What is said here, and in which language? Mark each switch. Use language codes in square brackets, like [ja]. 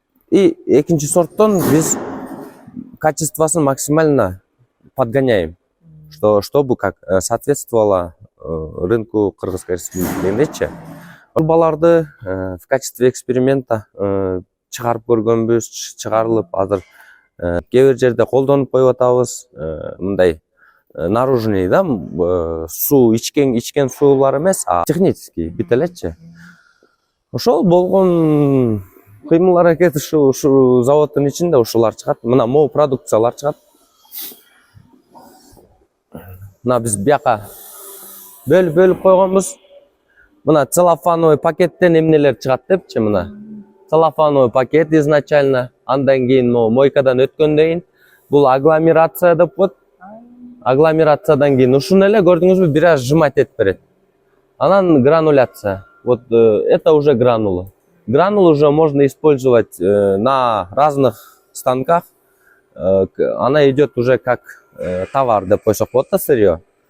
[ky] И экинчи сорттон биз качествосын [ru] максимально подгоняем, чтобы как соответствовало рынку Кыргызской Республики дегендейчи. [ky] Арбаларды в качестве эксперимента чыгарып көргөнбүз, чыгарылып азыр кээ бир жерде колдонуп коюп атабыз. Мындай наружный да суу ичкен суулар эмес, а технический бүт элечи. Ошол болгон кыймыл аракет ушу заводдун ичинде ушулар чыгат. Мына могу продукциялар чыгат. Мына биз бияка бөлүп койгонбуз. Мына целлофановый пакеттен эмнелер чыгат депчи, мына. Целлофановый пакет изначально, андан кийин мойкадан өткөндөн кийин бул агломерация деп коет. Агломерациядан кийин ушуну эле көрдүңүзбү, бир аз сжимать этип берет. Анан грануляция. [ru] Вот это уже гранулы. Гранулу уже можно использовать на разных станках. Она идет уже как товар, [ky] деп койсок болот да, [ru] сырье.